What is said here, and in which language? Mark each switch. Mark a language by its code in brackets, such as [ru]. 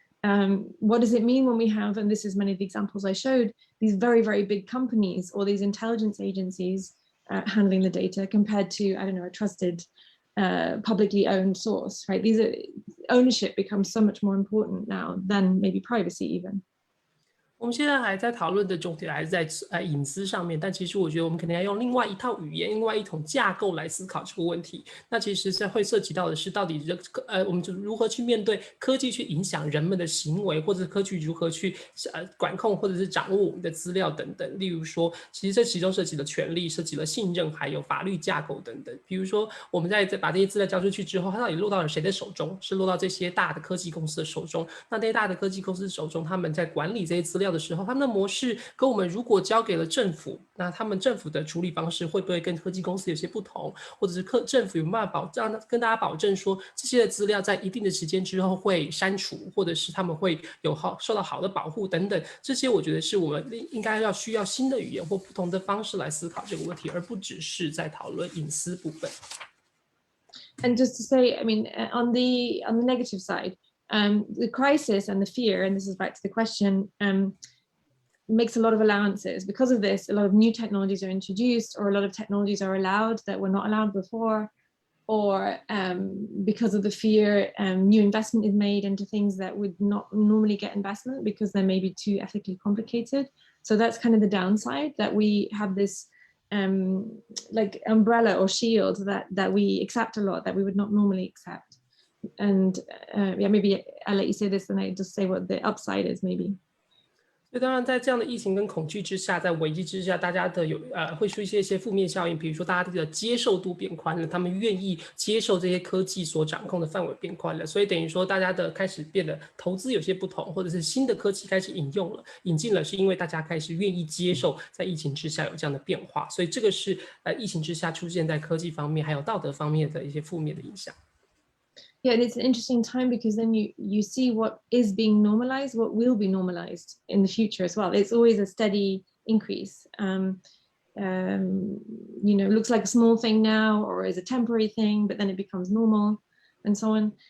[en] What does it mean when we have, and this is many of the examples I showed, these very, very big companies or these intelligence agencies handling the data compared to, I don't know, a trusted publicly owned source, right? Ownership becomes so much more important now than maybe privacy even. [zh] 我们现在还在讨论的重点还是在隐私上面，但其实我觉得我们可能要用另外一套语言、另外一种架构来思考这个问题。那其实会涉及到的是，到底我们就如何去面对科技去影响人们的行为，或者是科技如何去管控或者是掌握我们的资料等等。例如说，其实这其中涉及了权利、涉及了信任，还有法律架构等等。比如说，我们在把这些资料交出去之后，它到底落到了谁的手中？是落到这些大的科技公司的手中？那这些大的科技公司手中，他们在管理这些资料的时候，他们的模式跟我们如果交给了政府，那他们政府的处理方式会不会跟科技公司有些不同，或者是政府有没有办法跟大家保证说这些的资料在一定的时间之后会删除，或者是他们会受到好的保护等等，这些我觉得是我们应该需要新的语言或不同的方式来思考这个问题，而不只是在讨论隐私部分。 [en] And just to say, I mean, on the negative side, the crisis and the fear, and this is back to the question, makes a lot of allowances. Because of this, a lot of new technologies are introduced, or a lot of technologies are allowed that were not allowed before, or because of the fear, new investment is made into things that would not normally get investment because they may be too ethically complicated. So that's kind of the downside, that we have this like umbrella or shield that we accept a lot that we would not normally accept. And yeah, maybe I'll let you say this and I just say what the upside is maybe. [zh] 所以当然在这样的疫情跟恐惧之下，在危机之下，大家的会出现一些负面效应，比如说大家的接受度变宽了，他们愿意接受这些科技所掌控的范围变宽了，所以等于说大家的开始变得投资有些不同，或者是新的科技开始引进了，是因为大家开始愿意接受在疫情之下有这样的变化，所以这个是疫情之下出现在科技方面还有道德方面的一些负面的影响。 [en] Yeah, and it's an interesting time because then you see what is being normalized, what will be normalized in the future as well. It's always a steady increase. You know, it looks like a small thing now or is a temporary thing, but then it becomes normal and so on.